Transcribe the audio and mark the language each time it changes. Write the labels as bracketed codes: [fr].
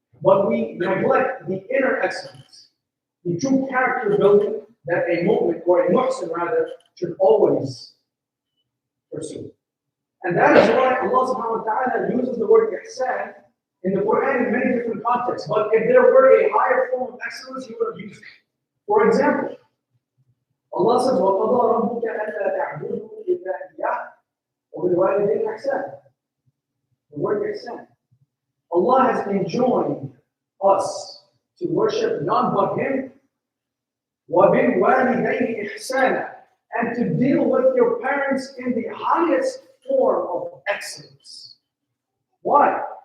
[en] But we neglect the inner excellence, the true character building that a mu'min, or a muhsin rather, should always pursue. And that is why Allah subhanahu wa ta'ala uses the word ihsan in the Quran in many different contexts. But if there were a higher form of excellence, He would have used it. For example, Allah says, [ar] وَقَضَى رَبُّكَ أَلَّا تَعْبُدُوا إِلَّا إِيَّاهُ وَبِالْوَالِدَيْنِ إِحْسَانًا. [en] The word ihsan. Allah has enjoined us to worship none but Him, [ar] وَبِالْوَالِدَيْنِ إِحْسَانًا, [en] and to deal with your parents in the highest form of excellence. Why?